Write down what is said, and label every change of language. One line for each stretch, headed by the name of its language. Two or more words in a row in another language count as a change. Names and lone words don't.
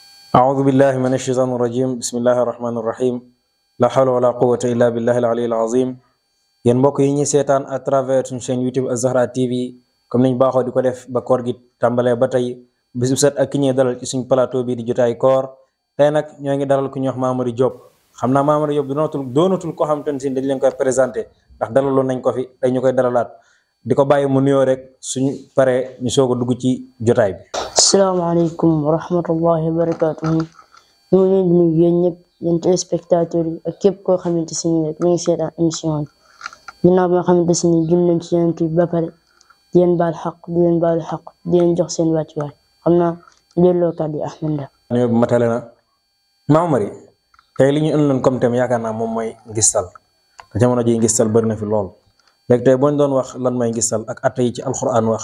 Arabic: أعوذ بالله من الشيطان الرجيم بسم الله الرحمن الرحيم لا حول ولا قوة إلا بالله العلي العظيم
Wolof: yéen mbokk yi ñuy seetaan
French: à travers
Wolof: suñu chaîne YouTube Az-Zahra TV comme niñ baaxoo di ko def ba koor gi tàmbalee ba tey bisu set ak ki ñuy dalal ci suñ plateau bi di jotaay koor tey nag ñoo ngi dalal ku ñuy wax Mamady Diop xam naa Mamady Diop doonatul ko xam te ne si dañ leen koy présenté ndax dalaloon nañ ko fi tey ñu koy dalalaat di ko bàyyi mu nuyoo rek suñu paree ñu soog a dugg ci jotaay bi.
Arabic: السلام عليكم ورحمة الله وبركاته.
Wolof: Ñu ngi leen di nuyu yéen ñëpp yéen téléspectateurs yi ak képp koo xamante si nii rek mi ngi seetaan émission bi ginnaaw bi nga xamante si nii jul nañ ci yonent bi ba pare di leen baal xaq di leen baalu xaq di leen jox seen wàccuwaay xam naa delloo kàddu yi Ahmed Ndak. nuyoo bi matale na Mamady tey li ñu ëndoon
French: comme thème
Wolof: yaakaar naa moom mooy ngistal te jamono ji ngistal bëri na fi lool léegi tey boo ñu doon wax lan mooy ngistal ak atte yi ci alquran wax.